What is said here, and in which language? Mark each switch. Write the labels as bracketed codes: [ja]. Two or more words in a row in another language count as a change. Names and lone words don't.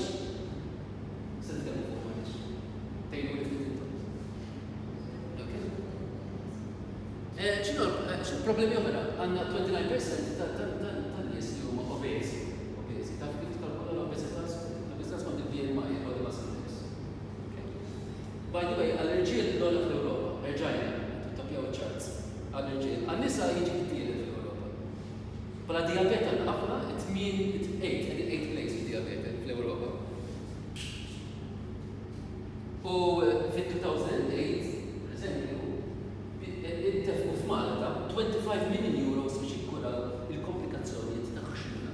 [mt] Se nitkellmu fuq għaliex. Tgħidu li ftit intom. Okay? X'inhu problemi oħra? Għandna 29% tan-nies li huma obesi. Taf kif tkalkula l-obeżità skont il-BMI, [en] il-Body Mass Index. By the way, [mt] għall-irġiel l-ogħla fl-Ewropa, erġajna, tapjaw iċ-charts, għall-irġiel. Għan-nisa jiġi t-tielet fl-Ewropa. Bħala diabete għandna ħafna, [en] 8th place [mt] fil-diabete fl-Ewropa. U fit-2008, per eżempju, ittefqu f'Malta 25 [en] million euros [mt] biex jikkuraw il-komplikazzjonijiet ta' ħxuna.